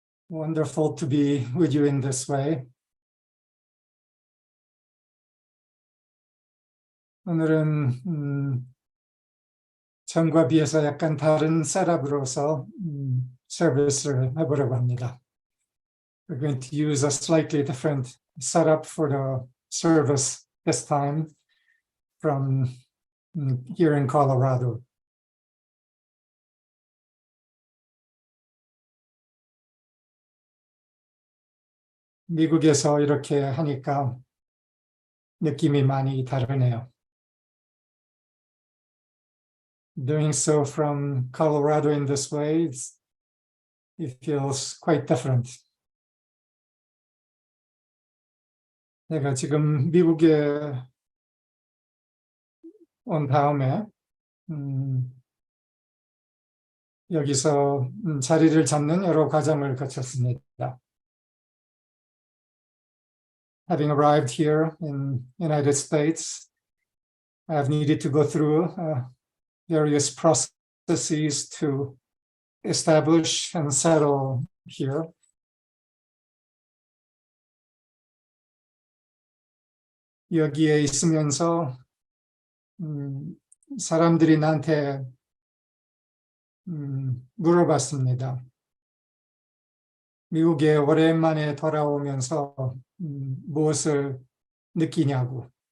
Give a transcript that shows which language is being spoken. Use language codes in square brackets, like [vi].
[en] Wonderful to be with you in this way. [ko] 오늘은 전과 비해서 약간 다른 셋업으로서 서비스를 해보려고 합니다. [en] We're going to use a slightly different setup for the service this time from here in Colorado. [ko] 미국에서 이렇게 하니까 느낌이 많이 다르네요. [en] Doing so from Colorado in this way, it feels quite different. [ko] 내가 지금 미국에 온 다음에 여기서 자리를 잡는 여러 과정을 거쳤습니다. [en] Having arrived here in United States, I've needed to go through various processes to establish and settle here. [ko] 여기에 있으면서 사람들이 나한테 물어봤습니다. 미국에 오랜만에 돌아오면서 무엇을 느끼냐고.